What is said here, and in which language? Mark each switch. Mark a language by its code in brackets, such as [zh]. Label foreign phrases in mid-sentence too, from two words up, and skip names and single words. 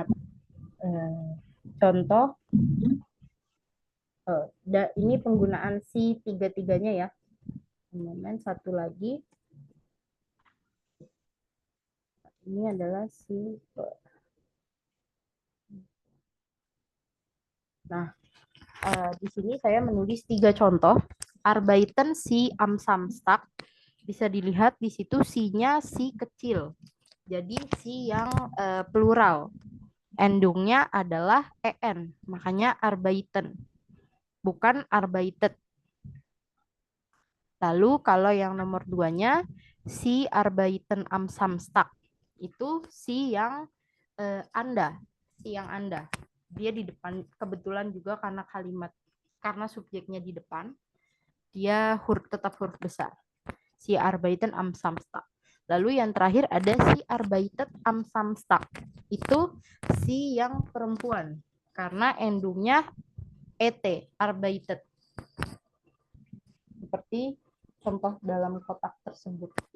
[id] Contoh, ini penggunaan si tiga-tiganya ya. Moment, satu lagi. Ini adalah si. Nah, di sini saya menulis 3 contoh. [de] Arbeiten si am Samstag. [id] Bisa dilihat di situ si-nya si kecil. Jadi si yang plural. Endungnya adalah en. Makanya arbeiten. Bukan arbeitet. Lalu kalau yang nomor 2-nya [de] si arbeiten am Samstag. [id] Itu si yang Anda. Si yang Anda. Dia di depan, kebetulan juga karena subjeknya di depan, dia tetap huruf besar. [de] Si arbeiten am Samstag. [id] Lalu yang terakhir ada [de] si arbeitet am Samstag. [id] Itu si yang perempuan. Karena endungnya et, arbeitet. Seperti contoh dalam kotak tersebut ya.